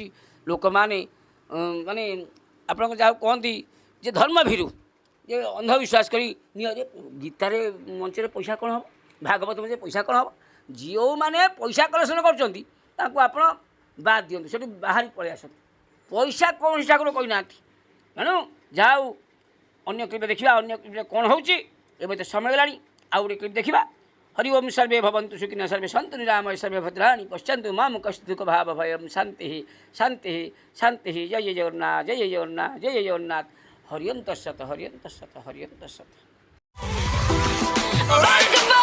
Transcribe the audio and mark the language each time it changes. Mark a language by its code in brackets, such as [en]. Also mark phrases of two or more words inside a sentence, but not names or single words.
[or] ଲୋକମାନେ ମାନେ ଆପଣଙ୍କ ଯାହାକୁ କହନ୍ତି ଯେ ଧର୍ମ ଭୀରୁ, ଯେ ଅନ୍ଧବିଶ୍ୱାସ କରି ନିଅ ଯେ ଗୀତାରେ ମଞ୍ଚରେ ପଇସା କ'ଣ ହେବ, ଭାଗବତ ମଞ୍ଚରେ ପଇସା କ'ଣ ହେବ। ଯେଉଁମାନେ ପଇସା କଲେକ୍ସନ୍ କରୁଛନ୍ତି ତାଙ୍କୁ ଆପଣ ବାଦ୍ ଦିଅନ୍ତୁ, ସେଠୁ ବାହାରି ପଳେଇ ଆସନ୍ତୁ। ପଇସା କୌଣସି ଠାକୁର କହିନାହାନ୍ତି। ତେଣୁ ଯାହା ହଉ ଅନ୍ୟ କ୍ଲିପ୍ରେ ଦେଖିବା, ଅନ୍ୟ କ୍ଲିପ୍ରେ କ'ଣ ହେଉଛି। ଏବେ ତ ସମୟ ହେଲାଣି, ଆଉ ଗୋଟେ କ୍ଲିପ୍ ଦେଖିବା। [sa] हरि ओम सर्वे भवन्तु सुखिनः सर्वे सन्तु निरामय सर्वे भद्राणि पश्यन्तु मां कश्चित् भाव भयं शान्तिः शान्तिः शान्तिः। जय जय जगन्नाथ, जय जय जगन्नाथ, जय जय जगन्नाथ। हरि ओम तत्सत्, हरि ओम तत्सत्, हरि ओम तत्सत्।